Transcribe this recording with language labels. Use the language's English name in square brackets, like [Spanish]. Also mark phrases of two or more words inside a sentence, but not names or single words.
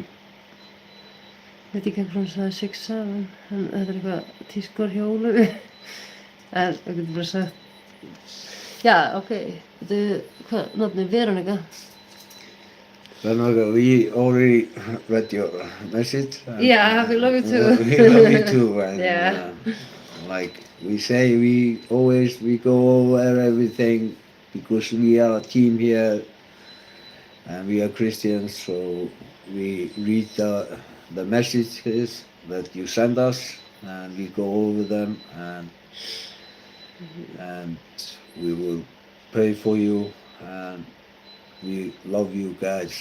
[Icelandic] Veit ekki hvað hann sagði 6-7, en þetta er eitthvað tískor hjá Ólafi. En það getur bara sagt. Já, ok. Þetta er, hvað, nafnið Veronica? [English] Veronica, we already read your message. Yeah, we love you too. We love you too. And, Yeah. Like we say, we go over everything because we are a team here and we are Christians, so we read the messages that you send us and we go over them and we will pray for you and we love you guys.